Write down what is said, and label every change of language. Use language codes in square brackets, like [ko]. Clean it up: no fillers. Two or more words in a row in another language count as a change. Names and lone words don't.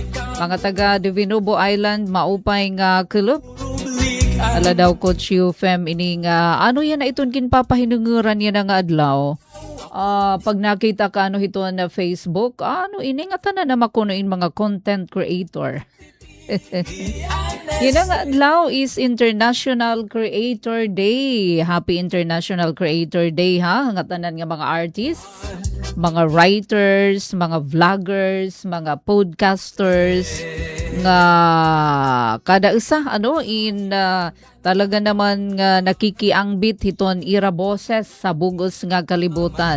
[war] Mga taga Divinobo Island maupay nga club. Ala daw Coach Fem ini nga yan na iton kinpapahinunguran yan nga adlaw. Pag nakita ka hiton na Facebook, ini nga tanan na makunoin mga content creator. Yun ang adlaw is International Creator Day. Happy International Creator Day nga tanan nga mga artists, mga writers, mga vloggers, mga podcasters nga kada isa talaga naman nga nakikiangbit hiton ira boses sa bugos nga kalibutan.